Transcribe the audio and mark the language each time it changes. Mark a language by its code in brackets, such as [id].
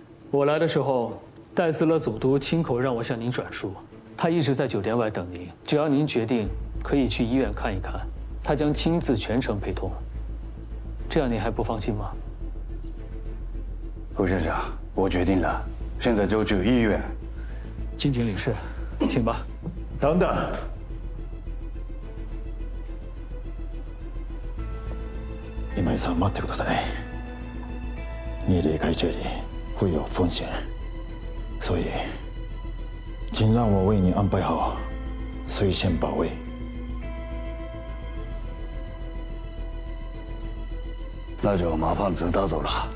[zh] 我来的时候，戴斯勒总督亲口让我向您转述，他一直在酒店外等您，只要您决定，可以去医院看一看，他将亲自全程陪同。这样您还不放心吗？陆先生，我决定了，现在就去医院。金井领事，请吧。等等， [ja] 今井さん、待ってください。 [zh] 你离开这里会有风险，所以，请让我为你安排好随身保卫。那就麻烦指导走了。